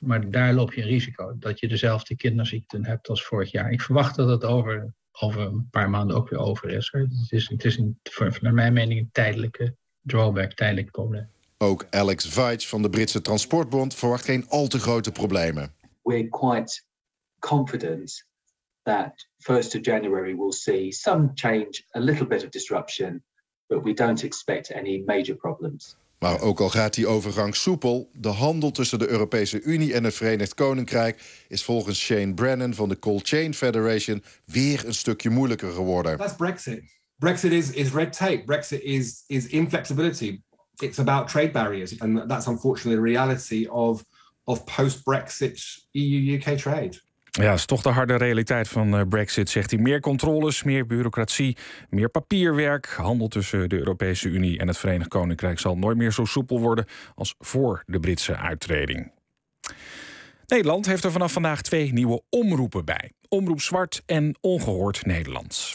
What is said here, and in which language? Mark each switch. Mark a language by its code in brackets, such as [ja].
[nl] Maar daar loop je een risico dat je dezelfde kinderziekten hebt als vorig jaar. Ik verwacht dat het over een paar maanden ook weer over is. Het is naar mijn mening een tijdelijke drawback, tijdelijk probleem. Ook Alex Veitch van de Britse Transportbond verwacht geen al te grote problemen. [en] We're quite confident that 1st of January we'll see some change, a little bit of disruption, but we don't expect any major problems. [nl] Maar ook al gaat die overgang soepel, de handel tussen de Europese Unie en het Verenigd Koninkrijk is volgens Shane Brennan van de Cold Chain Federation weer een stukje moeilijker geworden. [en] That's Brexit. Brexit is red tape. Brexit is inflexibility. It's about trade barriers. And that's unfortunately the reality of post-Brexit EU-UK trade. [nl] Ja, is toch de harde realiteit van Brexit, zegt hij. Meer controles, meer bureaucratie, meer papierwerk. Handel tussen de Europese Unie en het Verenigd Koninkrijk zal nooit meer zo soepel worden als voor de Britse uittreding. Nederland heeft er vanaf vandaag twee nieuwe omroepen bij. Omroep Zwart en Ongehoord Nederland.